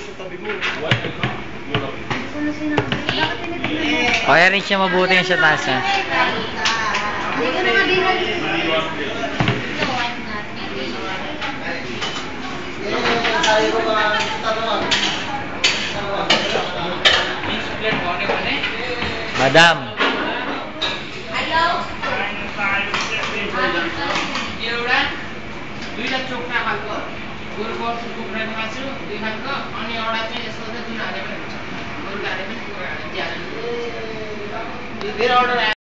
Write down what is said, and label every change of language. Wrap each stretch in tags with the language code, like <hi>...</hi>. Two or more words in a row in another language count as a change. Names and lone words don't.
<tl>Kaya rin siya mabuti yung sa taas, ha? Hindi ka naman din Madam.</tl> <ne>दुईटा चोक्रा खालको गोरुको कुखुराको मासु दुई खालको अनि एउटा चाहिँ यस्तो चाहिँ जुन हाले पनि हुन्छ गोरुको हाले पनि कुखुरा हाले ज्यादा फेरि अर्डर आयो</ne>